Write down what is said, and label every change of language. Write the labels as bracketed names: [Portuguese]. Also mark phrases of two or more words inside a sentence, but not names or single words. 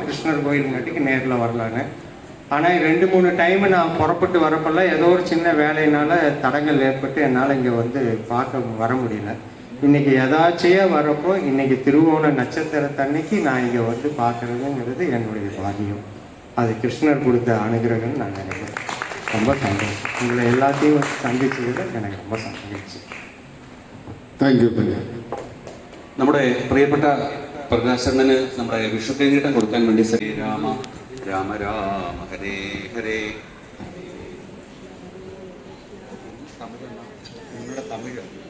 [Tamil] கிருஷ்ணர் கோயிலுங்காட்டிக்கு நேரில் வரலான்னு. ஆனால் 2-3 டைமு நான் புறப்பட்டு வரப்பெல்லாம் ஏதோ ஒரு சின்ன வேலையினால் தடங்கள் ஏற்பட்டு என்னால் இங்கே வந்து பார்க்க வர முடியல. இன்றைக்கி எதாச்சியாக வரப்போ இன்றைக்கி திருவோண நட்சத்திரத்தன்னைக்கு நான் இங்கே வந்து பார்க்குறதுங்கிறது என்னுடைய பாக்கியம். அது கிருஷ்ணர் கொடுத்த அனுகிரகம்னு நான் நினைக்கிறேன். ரொம்ப சந்தோஷம். உங்களை எல்லாத்தையும் சந்திச்சதில் எனக்கு ரொம்ப സന്തോഷം. [English] thank you. [Malayalam] നമ്മുടെ പ്രിയപ്പെട്ട പ്രകാശണ്ണന് നമ്മുടെ വിഷുക്കൈനീട്ടം കൊടുക്കാൻ വേണ്ടി [Sanskrit] ശ്രീരാമ രാമ രാമ ഹരേ ഹരേ [Malayalam] തമിഴ്.